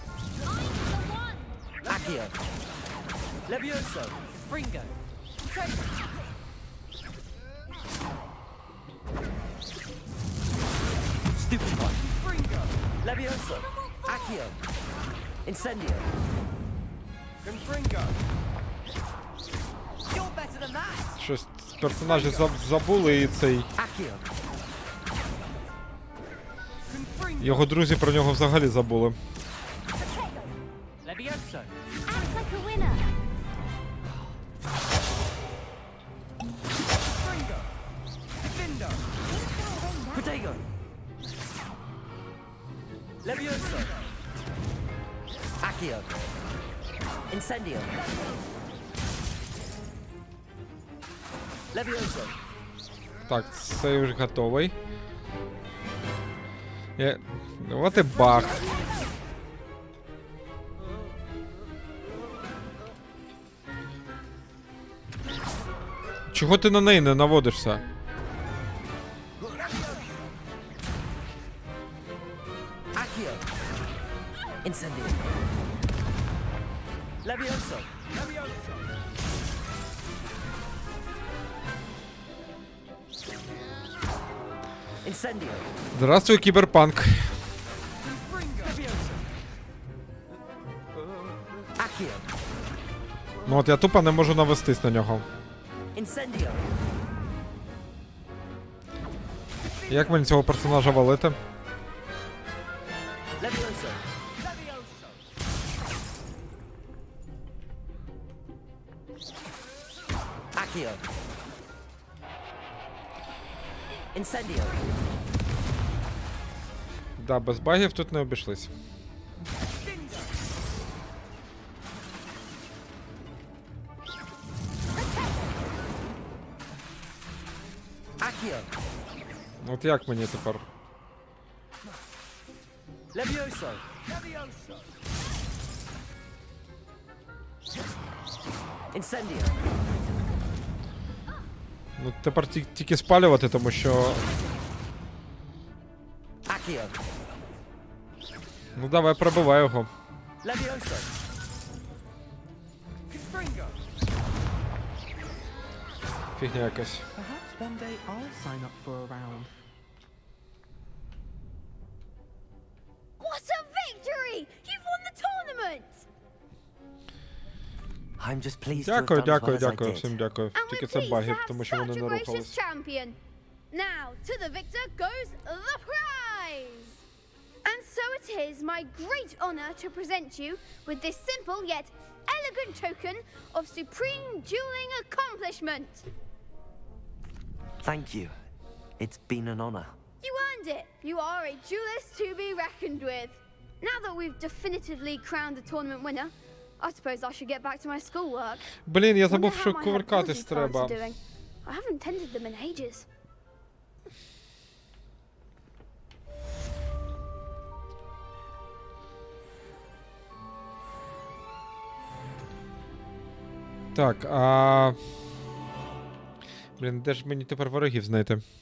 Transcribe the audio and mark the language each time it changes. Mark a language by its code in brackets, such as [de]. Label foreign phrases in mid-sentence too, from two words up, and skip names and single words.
[en] Accio. Levioso. Fringa. Stupefy. Fringa. Levioso. Accio. Incendio. Confringo. You're better than that. [uk] Щось персонажі забули і цей. [en] Accio. Confringo. [uk] Його друзі про нього взагалі забули. [en] Levioso. Act like a winner. Fringo. Defendo. Levioso. Accio. Incendio. Levioso. [uk] Так, цей вже готовий. От і баг. Чого ти на неї не наводишся? [en] Accio. Incendio. Levioso. Levioso. Incendio. [uk] Здравствуй, кіберпанк. [en] Accio. [uk] Ну от я тупо не можу навестись на нього. [en] Incendio. [uk] Як мені цього персонажа валити? [en] Levioso. Accio. Incendio. [uk] Да, без багів тут не обійшлись. [en] Accio. [uk] От як мені тепер? [en] Levioso. Incendio. [uk] Ну тепер тільки спалювати, тому що... [en] Accio. [uk] Ну давай, пробивай його. [en] Levioso. [uk] Фігня якась. [en] Perhaps one day I'll sign up for a round. What a victory! You've won the tournament! I'm just pleased to have [uk] Дякую, [en] done as well [uk] дякую, [en] as I [uk] дякую, [en] did. [uk] всім дякую. [en] And [uk] Тільки [en] we're [uk] це [en] pleased to [uk] багів, [en] have [uk] тому що вони [en] such [uk] не [en] a gracious [uk] рухались. [en] champion. Now, to the victor goes the prize! And so it is my great honor to present you with this simple yet elegant token of supreme dueling accomplishment. Thank you. It's been an honor. You earned it. You are a duelist to be reckoned with. Now that we've definitively crowned the tournament winner, I suppose I should get back to my schoolwork. [uk] Блін, я [en] Wonder [uk] забув, [en] how [uk] що [en] my [uk] кувыркатись [en] herbology plants [uk] треба. [en] are doing. I haven't tended them in ages. [uk] Так, блін, де ж мені тепер ворогів знайти?